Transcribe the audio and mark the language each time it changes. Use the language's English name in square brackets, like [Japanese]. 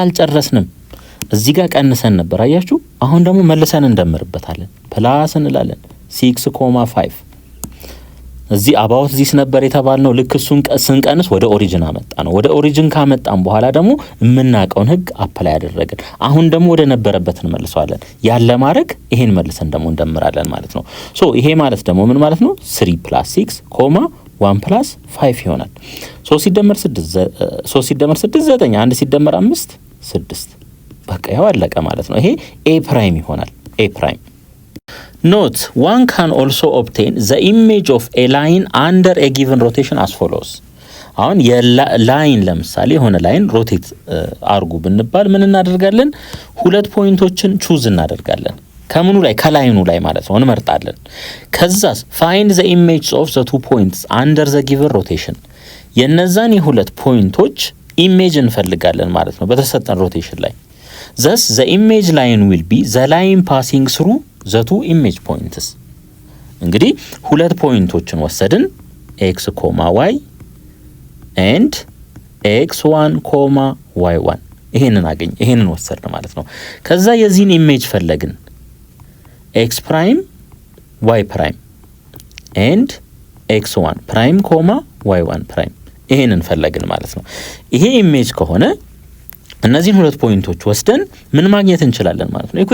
[Amharic] አልጨረስንም። እዚህ ጋር ቀንሰን ነበር አያችሁ። አሁን ደግሞ መልሰን እንደምርበታለን። ፕላስ እንላለን 6.5 እዚህ አባውት ዚስ ነበር የተባልነው። ልክ እሱን ስንቀንስ ወደ ኦሪጂን አመጣ ነው። ወደ ኦሪጂን ካመጣን በኋላ ደግሞ የምናውቀውን ህግ አፕላይ ያደረግን። አሁን ደግሞ ወደ ነበረበት እንመልሰዋለን። ያለ ማድረግ ይሄን መልሰን ደግሞ እንደምራለን ማለት ነው። ሶ ይሄ ማለት ደግሞ ምን ማለት ነው? 3 + 6 1 + 5 ይሆናል። 3 ሲደመር 6 9 1 ሲደመር 5 6 በቃ ያው አለቀ ማለት ነው። ይሄ a ፕራይም ይሆናል። a ፕራይም [English] Note, one can also obtain the image of a line under a given rotation as follows. [Amharic] አሁን የላይን ለምሳሌ የሆነ ላይን ሮቴት አርጉ ብንባል ምን እናደርጋለን? ሁለት ፖይንቶችን ቹዝ እናደርጋለን። ከምኑ ላይ? ከላይኑ ላይ ማለት ነው እንመርጣለን። ከዛስ [English] find the image of the two points under the given rotation. [Amharic] የነዛን የሁለት ፖይንቶች ኢሜጅ እንፈልጋለን ማለት ነው በተሰጠን ሮቴሽን ላይ። [English] thus the image line will be the line passing through the two image points. [Amharic] እንግዲህ ሁለት ፖይንቶችን ወሰድን x, y and x1, y1 ይሄንን ወሰድን ማለት ነው። ከዛ የዚህን ኢሜጅ ፈለግን x ፕራይም y ፕራይም and x1 ፕራይም y1 ፕራይም ይሄንን ፈለግን ማለት ነው። ይሄ ኢሜጅ ከሆነ እነዚህን ሁለት ፖይንቶች ወስደን ምን ማግኘት እንችላለን ማለት ነው?